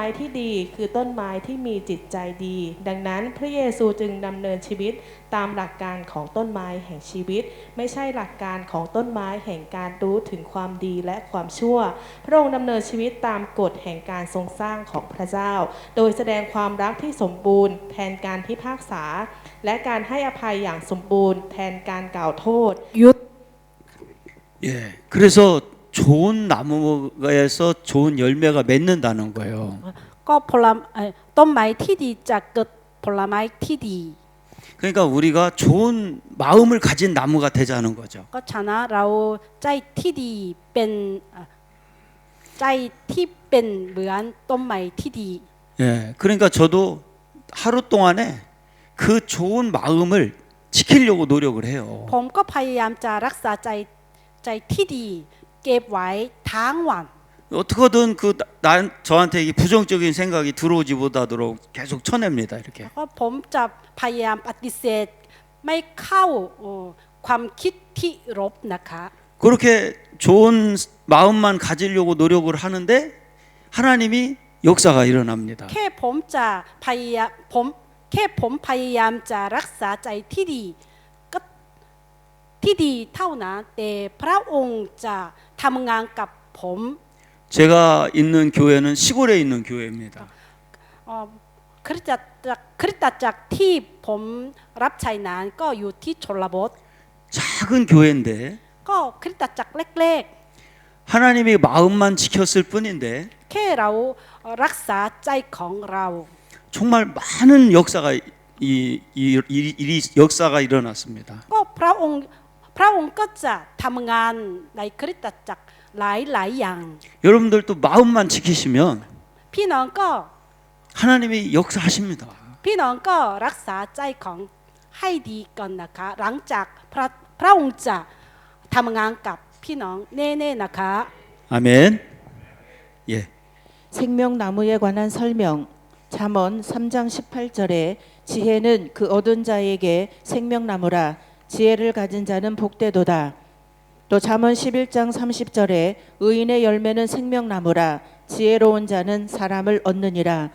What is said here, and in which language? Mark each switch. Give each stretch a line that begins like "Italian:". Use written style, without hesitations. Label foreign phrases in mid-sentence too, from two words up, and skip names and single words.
Thai: ที่ดีคือต้นไม้ที่มีจิตใจดี ดังนั้นพระเยซูจึงดำเนินชีวิตตามหลักการของต้นไม้แห่งชีวิต ไม่ใช่หลักการของต้นไม้แห่งการรู้ถึงความดีและความชั่ว พระองค์ดำเนินชีวิตตามกฎแห่งการทรงสร้างของพระเจ้า โดยแสดงความรักที่สมบูรณ์แทนการพิพากษา และการให้อภัยอย่างสมบูรณ์แทนการกล่าวโทษ ยุด
Korean: 예. 그래서 좋은 나무에서 좋은 열매가 맺는다는 거예요.
Thai: ก็ผลไม้ต้นไม้ที่ดีจะเกิดผลไม้ที่ดี
Korean: 그러니까 우리가 좋은 마음을 가진 나무가 되자는 거죠.
Thai: ก็ฉะนั้นเราใจที่ดีเป็นใจที่เป็นเหมือนต้นไม้ที่ดี
Korean: 예. 그러니까 저도 하루 동안에 그 좋은 마음을 지키려고 노력을 해요.
Thai: ผมก็พยายามจะรักษาใจที่ดีเก็บไว้ทั้งวัน
Korean: 어떻게든 저한테 이 부정적인 생각이 들어오지 못하도록 계속 쳐냅니다. 이렇게.
Thai: แล้วก็ผมจะพยายามปฏิเสธไม่เข้าความคิดที่ลบนะคะ
Korean: 그렇게 좋은 마음만 가지려고 노력을 하는데 하나님이 역사가 일어납니다.
Thai: แค่ผมพยายามจะรักษาใจที่ดีก็ที่ดีเท่านั้นแต่พระองค์จะทำงานกับผม
Korean: 제가 있는 교회는 시골에 있는 교회입니다.
Thai: คริสตจักรที่ผมรับใช้นั้นก็อยู่ที่ชนบท
Korean: 작은 교회인데
Thai: ก็คริสตจักรเล็ก
Korean: 하나님이 마음만 지켰을 뿐인데
Thai: ๆแค่เรารักษาใจของเรา
Korean: 정말 많은 역사가 이 역사가 일어났습니다.
Thai: ก็พระองค์ก็จะทำงานในคริสตจักรหลายอย่าง
Korean: 여러분들도 마음만 지키시면
Thai: พี่น้องก็
Korean: 하나님이 역사하십니다.
Thai: พี่น้องก็รักษาใจของให้ดีก่อนนะคะ หลังจากพระองค์จะทำงานกับพี่น้องแน่ๆนะคะ
Korean: 아멘. 예. 생명나무에 관한 설명 잠언 3장 18절에 지혜는 그 얻은 자에게 생명나무라 지혜를 가진 자는 복되도다. 또 잠언 11장 30절에 의인의 열매는 생명나무라 지혜로운 자는 사람을 얻느니라.